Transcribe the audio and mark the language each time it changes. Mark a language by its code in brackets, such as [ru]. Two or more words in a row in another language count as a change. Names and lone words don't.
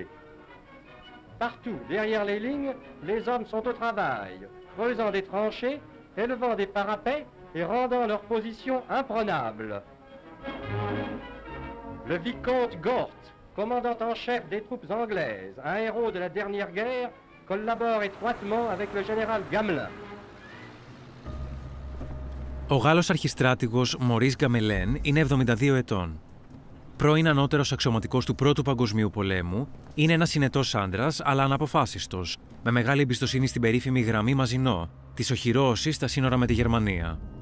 [fr] Partout, derrière les lignes, les hommes sont au travail, creusant des tranchées, élevant des parapets et rendant leur position imprenable. Le vicomte Gort, commandant en chef des troupes anglaises, un héros de la dernière guerre, collabore étroitement avec le général Gamelin. [el] Ο Γάλλος αρχιστράτηγος Μωρίς Γκαμελέν είναι 72 ετών. Πρώην ανώτερος αξιωματικός του Πρώτου Παγκοσμίου Πολέμου, είναι ένας συνετός άντρας, αλλά αναποφάσιστος, με μεγάλη εμπιστοσύνη στην περίφημη γραμμή Μαζινό, της οχυρώσεις στα σύνορα με τη Γερμανία.